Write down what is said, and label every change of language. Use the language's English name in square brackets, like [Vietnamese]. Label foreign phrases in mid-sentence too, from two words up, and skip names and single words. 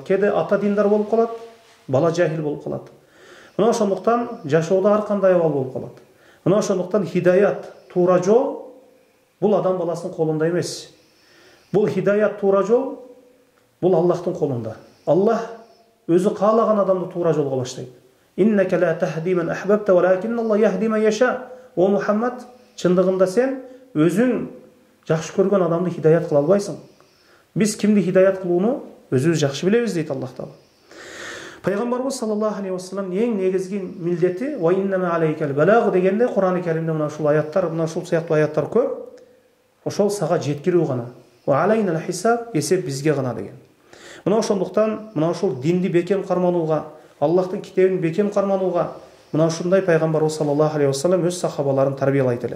[Kyrgyz] Кээде ата диндар болуп калат, бала жахил болуп калат. Мына ошондуктан жашоодо ар кандай абал болуп калат. Мына ошондуктан хидаят, туура жол бул адам баласынын колунда эмес. Бул хидаят, туура жол Бул Аллахтын колунда. Аллах өзү каалаган адамды туура жолго баштайт. [Arabic] إنك لا تهدي من أحببت ولكن الله يهدي من يشاء. [Kyrgyz] О Мухаммад, чындыгында сен өзүң жакшы көргөн адамды хидаят кыла албайсың. Биз кимди хидаят кылууну өзүбүз жакшы билебиз дейт Аллах Таала. Пайгамбарыбыз [Arabic] صلى الله عليه وسلم [Kyrgyz] эң негизги милдети [Arabic] وإنما عليك البلاغ [Kyrgyz] дегенде Кур'ан-ы Каримде мына ушул аяттар, мына ушул сыяктуу аяттар көп. Ошол сага жеткирүү гана. [Arabic] وعلينا الحساب, [Kyrgyz] эсеп бизге гана деген. Мына ошондуктан мына ушул динди бекем карманууга, Аллахтын китебин бекем карманууга мына ушундай пайгамбарыбыз [Arabic] صلى الله عليه وسلم [Kyrgyz] өз сахабаларын тарбиялайт эле.